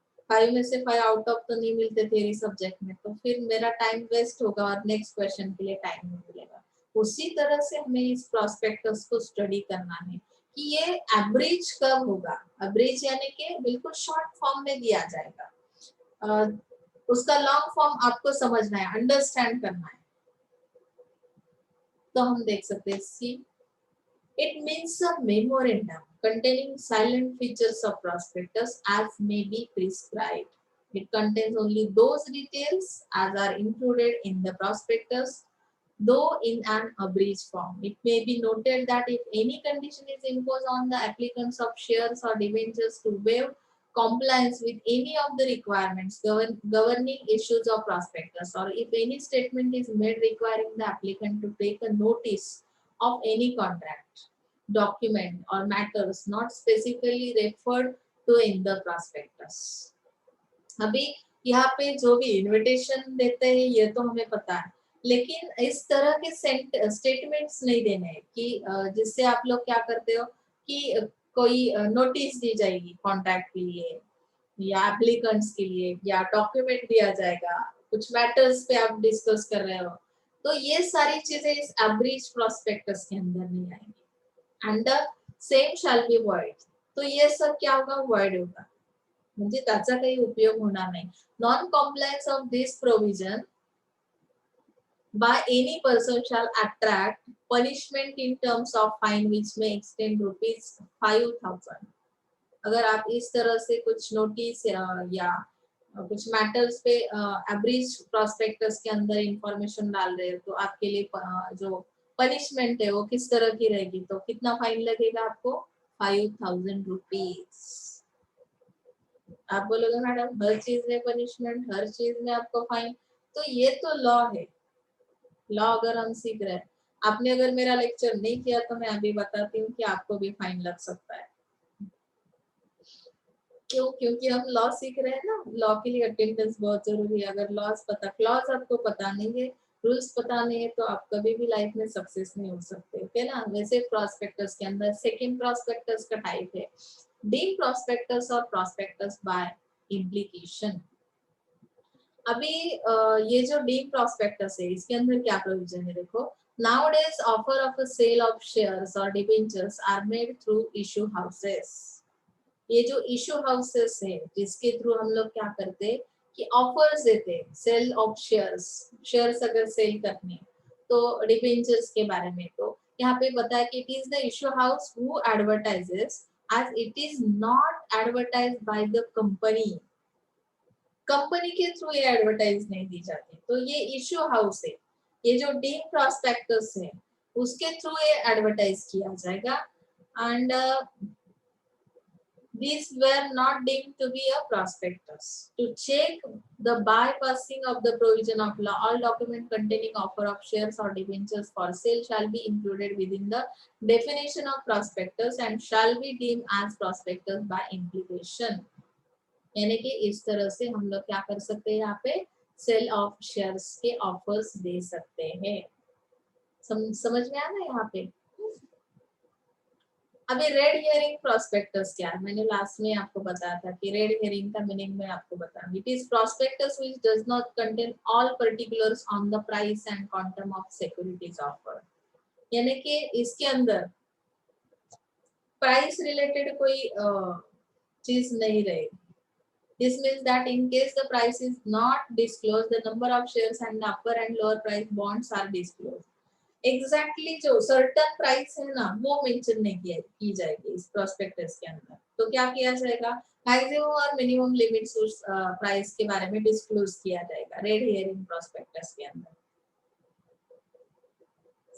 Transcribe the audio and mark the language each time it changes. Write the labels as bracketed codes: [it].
[hi] 5 में से 5 out of तो नहीं मिलते थ्योरी सब्जेक्ट में, तो फिर मेरा टाइम वेस्ट होगा और नेक्स्ट क्वेश्चन के लिए टाइम नहीं मिलेगा। उसी तरह से हमें इस प्रोस्पेक्टस को स्टडी करना है कि ये एवरेज कब होगा। एवरेज यानी कि बिल्कुल शॉर्ट फॉर्म में दिया जाएगा, उसका लॉन्ग फॉर्म आपको समझना है, अंडरस्टैंड करना है। तो हम देख सकते हैं सी, [en] it means a memorandum containing silent features of prospectus as may be prescribed. It contains only those details as are included in the prospectus, though in an abridged form. It may be noted that if any condition is imposed on the applicants of shares or debentures to waive compliance with any of the requirements governing issues of prospectus, or if any statement is made requiring the applicant to take a notice of any contract, document or matters not specifically referred to in the prospectus. [hi] अभी यहाँ पे जो भी invitation देते हैं ये तो हमें पता है, लेकिन इस तरह के स्टेटमेंट्स नहीं देने हैं कि जिससे आप लोग क्या करते हो कि कोई नोटिस दी जाएगी कॉन्ट्रैक्ट के लिए या एप्लीकेंट्स के लिए या डॉक्यूमेंट दिया जाएगा, कुछ मैटर्स पे आप डिस्कस कर रहे हो, तो ये सारी चीजें इस एवरेज प्रोस्पेक्टस के अंदर नहीं आएंगी। [en] and the same shall be void, [hi] तो ये सब क्या होगा, वॉइड होगा, [mr] म्हणजे त्याचा काही उपयोग होणार नाही। [en] Non compliance of this provision by any person shall attract punishment in terms of fine which may extend ₹5,000। [hi] अगर आप इस तरह से कुछ नोटिस या कुछ मैटर्स पे एवरेज प्रोस्पेक्टस के अंदर इंफॉर्मेशन डाल रहे हो तो आपके लिए जो पनिशमेंट है वो किस तरह की रहेगी, तो कितना फाइन लगेगा आपको, ₹5,000। आप बोलोगे मैडम हर चीज में पनिशमेंट, हर चीज में आपको फाइन, तो ये तो लॉ है। लॉ अगर हम सीख रहे हैं, आपने अगर मेरा लेक्चर नहीं किया तो मैं अभी बताती हूँ कि आपको भी फाइन लग सकता है। क्यों? क्योंकि हम लॉ सीख रहे हैं ना, लॉ के लिए अटेंडेंस बहुत जरूरी है। अगर क्लॉज आपको पता नहीं है, रूल्स पता नहीं है, तो आप कभी भी लाइफ में सक्सेस नहीं हो सकते, ओके ना। वैसे प्रोस्पेक्टस के अंदर सेकंड प्रोस्पेक्टस का टाइप है डीम प्रोस्पेक्टस और प्रोस्पेक्टस बाय इम्प्लीकेशन। अभी ये जो डीम प्रोस्पेक्टस है इसके अंदर क्या प्रोविजन है, देखो, [en] nowadays offer of a sale of shares or debentures are made through issue houses। [hi] ये जो इशू हाउसेस है जिसके थ्रू हम लोग क्या करते हैं कि ऑफर्स देते हैं, सेल ऑफ शेयर्स, शेयर्स अगर सेल करनी तो डिबेंचर्स के बारे में, तो यहाँ पे बताया कि [en] It is the issue house who advertises as it is not advertise by the company. [hi] Company के थ्रू ये एडवर्टाइज नहीं दी जाती, तो ये इशू हाउस है। ये जो डीम प्रोस्पेक्टस है उसके थ्रू ये एडवर्टाइज किया जाएगा। [en] And these were not deemed to be a prospectus. To check the bypassing of the provision of law, all document containing offer of shares or debentures for sale shall be included within the definition of prospectus and shall be deemed as prospectus by implication। [hi] यानी कि इस तरह से हम लोग क्या कर सकते हैं, यहाँ पे सेल ऑफ शेयर्स के ऑफर्स दे सकते हैं। समझ में आना यहाँ पे। अभी रेड हियरिंग प्रोस्पेक्टस क्या है, मैंने लास्ट में आपको बताया था कि रेड हियरिंग का मीनिंग मैं आपको बताऊंगी। [en] It is prospectus which does not contain all particulars on the price and quantum of securities offered. [hi] यानी कि इसके अंदर प्राइस रिलेटेड कोई चीज नहीं रहेगी। [en] This means that in case the price is not disclosed, the number of shares and the upper and lower price bonds are disclosed। [hi] Exactly जो certain price है ना वो मेंशन नहीं की जाएगी इस प्रोस्पेक्टस के अंदर। तो क्या किया जाएगा, मैक्सिमम और मिनिमम लिमिट्स उस प्राइस के बारे में डिस्क्लोज किया जाएगा रेड हियरिंग प्रोस्पेक्टस के अंदर।